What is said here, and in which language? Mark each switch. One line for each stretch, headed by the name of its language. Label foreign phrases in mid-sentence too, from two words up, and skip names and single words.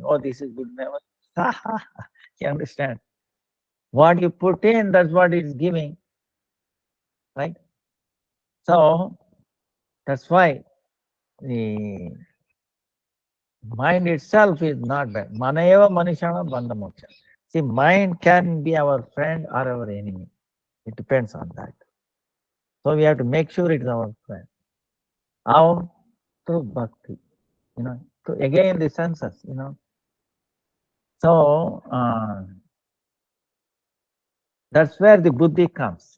English: Oh, this is good memory. You understand? What you put in, that's what it's giving, right? So that's why the mind itself is not bad.
Sanskrit: Manayeva manishana bandhamoksha.
English: See, mind can be our friend or our enemy. It depends on that. So we have to make sure it is our friend. How? Through bhakti. Again the senses, So that's where the buddhi comes.